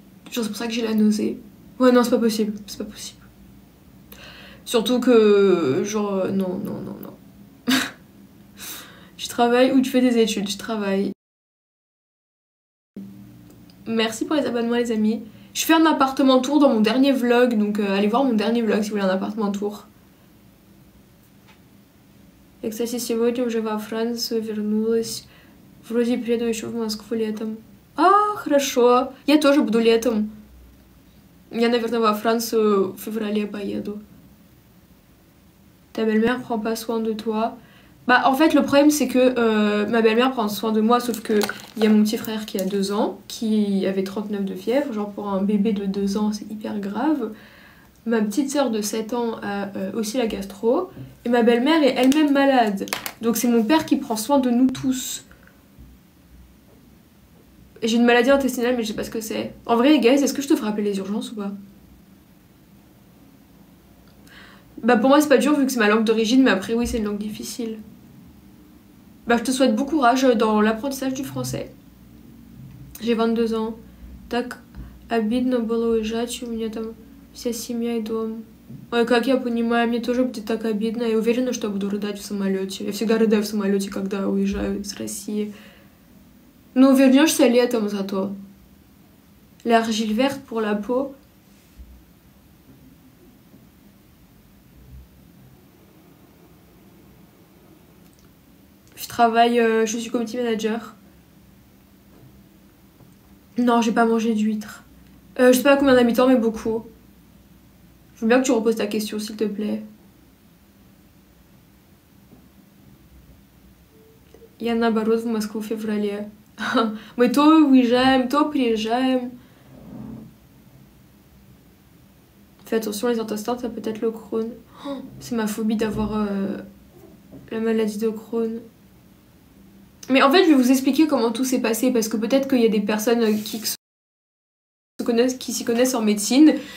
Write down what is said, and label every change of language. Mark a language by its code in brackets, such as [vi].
[fr] Genre c'est pour ça que j'ai la nausée. Ouais non c'est pas possible, c'est pas possible. Surtout que genre non. Je travaille ou tu fais des études? Je travaille. Merci pour les abonnements les amis. Je fais un appartement tour dans mon dernier vlog, donc allez voir mon dernier vlog si vous voulez un appartement tour. [ru] Я, кстати, сегодня уже во Францию вернулась. Вроде приеду еще в Москву летом. А, хорошо. Я тоже буду летом. Я, наверное, во Францию в феврале поеду. [fr] Ta belle-mère prend pas soin de toi. Bah en fait le problème c'est que ma belle-mère prend soin de moi sauf que il y a mon petit frère qui a 2 ans qui avait 39 de fièvre, genre pour un bébé de 2 ans c'est hyper grave. Ma petite sœur de 7 ans a aussi la gastro et ma belle-mère est elle-même malade. Donc c'est mon père qui prend soin de nous tous. J'ai une maladie intestinale mais je sais pas ce que c'est. En vrai guys, est-ce que je te ferai appeler les urgences ou pas? Bah pour moi c'est pas dur vu que c'est ma langue d'origine mais après oui c'est une langue difficile. Bah je te souhaite bon courage dans l'apprentissage du français. J'ai 22 ans. [ru] Так обидно было уезжать, у меня там вся семья и дом. Ой, как я понимаю, мне тоже будет так обидно. Я уверена, что я буду рыдать в самолете. Я всегда рыдаю в самолете, когда уезжаю из России. Ну, вернешься летом зато. [fr] L'argile verte pour la peau. Je travaille, je suis community manager. Non, j'ai pas mangé d'huîtres. Je sais pas combien d'habitants, mais beaucoup. Je veux bien que tu reposes ta question, s'il te plaît. [ru] Я наоборот в Москву в феврале. Мы то уезжаем, то приезжаем. [fr] Fais attention, les intestins, ça peut être le Crohn. Oh, c'est ma phobie d'avoir la maladie de Crohn. Mais en fait, je vais vous expliquer comment tout s'est passé parce que peut-être qu'il y a des personnes qui s'y connaissent en médecine.